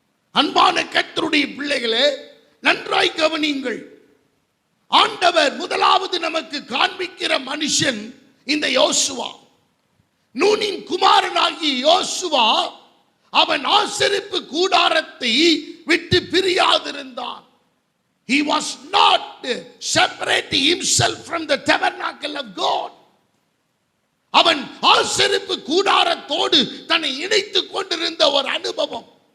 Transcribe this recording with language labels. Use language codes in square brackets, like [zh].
[ta] அன்பான கர்த்தருடைய பிள்ளைகளே, நன்றாய் கவனியுங்கள். ஆண்டவர் முதலாவது நமக்கு காண்பிக்கிற மனுஷன் இந்த யோசுவா. நூனின் குமாரனாகிய யோசுவா அவன் ஆசரிப்பு கூடாரத்தை விட்டு பிரியாதிருந்தான். [en] He was not separating himself from the tabernacle of God. [ta] அவன் ஆசரிப்பு கூடாரத்தோடு தன்னை இணைத்துக் கொண்டிருந்த ஒரு அனுபவம்.